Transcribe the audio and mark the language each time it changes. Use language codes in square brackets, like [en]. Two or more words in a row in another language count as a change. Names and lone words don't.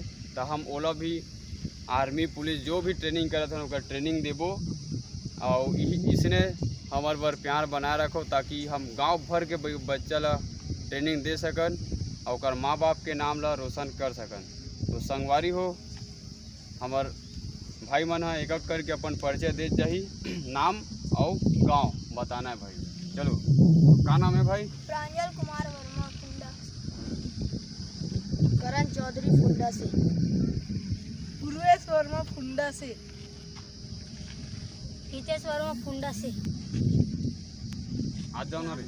[hne] तो हम ओला भी [en] army police [hne] जो भी ट्रेनिंग करत हन ओकर ट्रेनिंग देबो और इसने हमार बर प्यार बनाए रखो ताकि हम गांव भर के बच्चा ला ट्रेनिंग दे सकन और ओकर माँ बाप के नाम ला रोशन कर सकन। तो संगवारी हो, हमार भाई मन है एक एक करके अपन परिचय दे जाही, नाम और गांव बताना है भाई। चलो, का नाम है भाई? प्रांजल कुमार वर्मा फुंडा, करण चौधरी फुंडा से, पूर्वेश वर्मा फुंडा से, हितेश वर्मा फुंडा से, आज जाओ ना रे,